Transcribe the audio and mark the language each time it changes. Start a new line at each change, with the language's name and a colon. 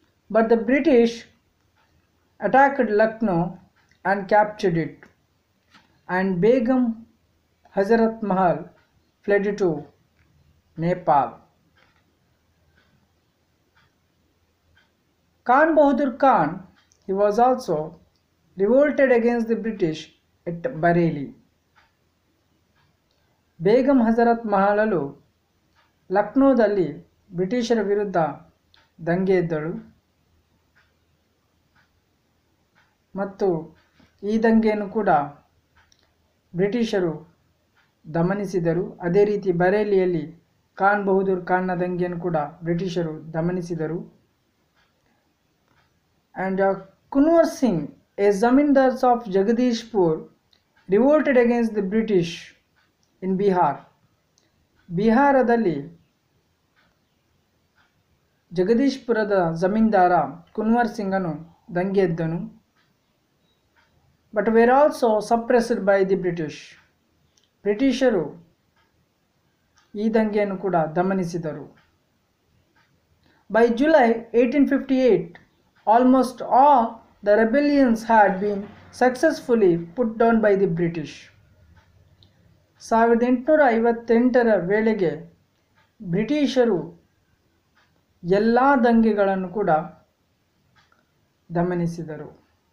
English: But the British attacked Lucknow and captured it, and Begum Hazrat Mahal fled to Nepal. Khan Bahadur Khan, he was also revolted against the British at Bareilly.
Kannada: Begum Hazrat ಮಹಲಳು ಲಕ್ನೋದಲ್ಲಿ ಬ್ರಿಟಿಷರ ವಿರುದ್ಧ ದಂಗೆ ಎದ್ದಳು ಮತ್ತು ಈ ದಂಗೆಯನ್ನು ಕೂಡ ಬ್ರಿಟಿಷರು ದಮನಿಸಿದರು. ಅದೇ ರೀತಿ ಬರೇಲಿಯಲ್ಲಿ ಖಾನ್ ಬಹದ್ದೂರ್ ಖಾನ್ನ ದಂಗೆಯನ್ನು ಕೂಡ ಬ್ರಿಟಿಷರು ದಮನಿಸಿದರು.
English: And Kunwar Singh, a zamindar of Jagadishpur, revolted against the British in Bihar.
Kannada: ಬಿಹಾರದಲ್ಲಿ ಜಗದೀಶ್ಪುರದ ಜಮೀನ್ದಾರ ಕುನ್ವರ್ ಸಿಂಗನು ದಂಗೆ ಎದ್ದನು.
English: But were also suppressed by the British.
Kannada: ಬ್ರಿಟಿಷರು ಈ ದಂಗೆಯನ್ನು ಕೂಡ ದಮನಿಸಿದರು.
English: By July 1858, almost all the rebellions had been successfully put down by the British.
Kannada: 1858ರ ವೇಳೆಗೆ ಬ್ರಿಟಿಷರು ಎಲ್ಲ ದಂಗೆಗಳನ್ನು ಕೂಡ ದಮನಿಸಿದರು.